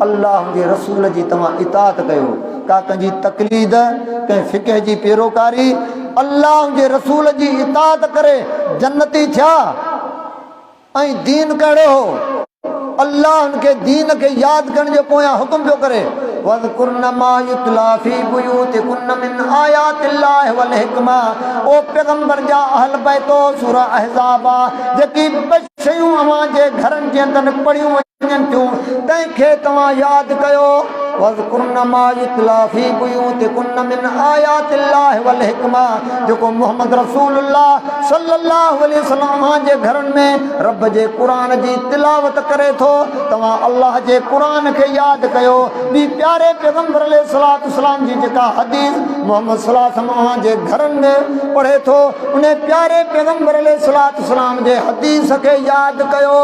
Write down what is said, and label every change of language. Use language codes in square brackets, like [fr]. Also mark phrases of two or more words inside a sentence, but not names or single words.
[sd] अल्लाह जे रसूल जी तव्हां इताअत कयो। का कंहिंजी तक़लीद, कंहिं फ़िक़ह जी पैरोकारी, अल्लाह जे रसूल जी इताअत करे जन्नती थिया। ऐं दीन कहिड़ो हो? अल्लाह [ur] ان کے دین کے [sd] याद करण जो पोयां हुकुम पियो करे [ar] واذكرن ما يتلى في بيوتكن من آيات الله والحكمة. [sd] ओ पैगंबर जा अहल बैतो सूरह अहज़ाब जेकी शयूं अवां जे घरनि जे अंदरि पढ़ियूं वञनि थियूं तंहिंखे तव्हां यादि कयो। [ar] واذكرن ما يتلى في بيوتكن من آيات الله والحكمة. [sd] जेको मोहम्मद रसूलुल्लाह [ar] صلى الله عليه وسلم [sd] जे घरनि में रब जे क़ुरान जी तिलावत करे थो तव्हां अल्लाह जे क़ुरान खे यादि कयो। ॿी प्यारे पैगंबर [ar] عليه الصلاة والسلام [sd] जी जेका हदीस मोहम्मद [ar] صلى الله عليه وسلم [sd] जे घरनि में पढ़े थो उन प्यारे पैगंबर [ar] عليه الصلاة والسلام [sd] जे हदीस खे यादि कयो।